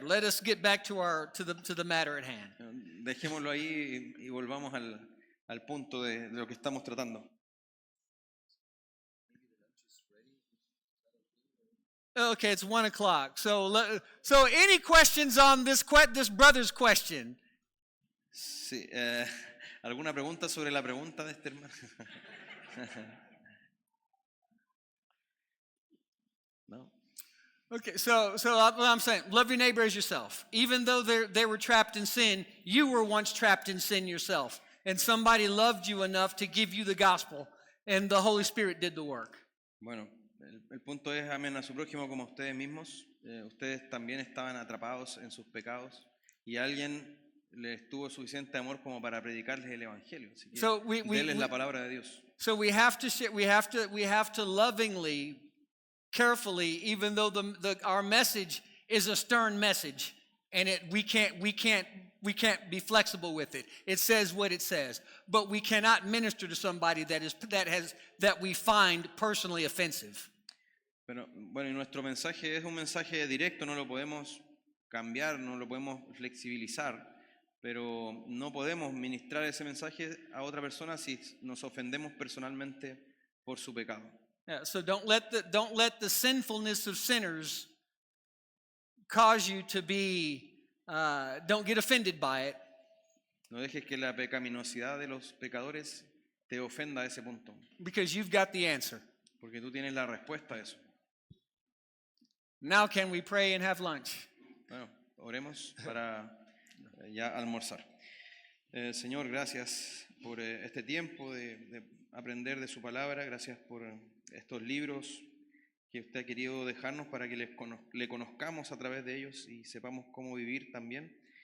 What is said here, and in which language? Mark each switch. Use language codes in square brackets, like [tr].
[en] Let us get back to the matter at hand. [es] Dejémoslo ahí y volvamos al punto de lo que estamos tratando. [en] Okay, it's 1 o'clock. So any questions on this brother's question? [es] Sí, ¿alguna pregunta sobre la pregunta de este hermano? No. [en] Okay, so what I'm saying, love your neighbor as yourself. Even though they were trapped in sin, you were once trapped in sin yourself. And somebody loved you enough to give you the gospel, and the Holy Spirit did the work. [es] Bueno, el punto es amen a su prójimo como a ustedes mismos. Ustedes también estaban atrapados en sus pecados y alguien les tuvo suficiente amor como para predicarles el evangelio. Así que [en] So [es] denles la palabra de Dios. [en] So we have to lovingly, carefully, even though our message is a stern message, and we can't be flexible with it. It says what it says, but we cannot minister to somebody that we find personally offensive. [es] Pero bueno, y nuestro mensaje es un mensaje directo, no lo podemos cambiar, no lo podemos flexibilizar, pero no podemos ministrar ese mensaje a otra persona si nos ofendemos personalmente por su pecado. [en] Yeah, so don't let the sinfulness of sinners cause you to be. Don't get offended by it. [es] No dejes que la pecaminosidad de los pecadores te ofenda a ese punto, [en] Because you've got the answer. [es] porque tú tienes la respuesta a eso. [en] Now can we pray and have lunch? [es] Bueno, oremos para ya almorzar. Señor, gracias por este tiempo de aprender de su palabra, gracias por estos libros que usted ha querido dejarnos para que le conozcamos a través de ellos y sepamos cómo vivir también.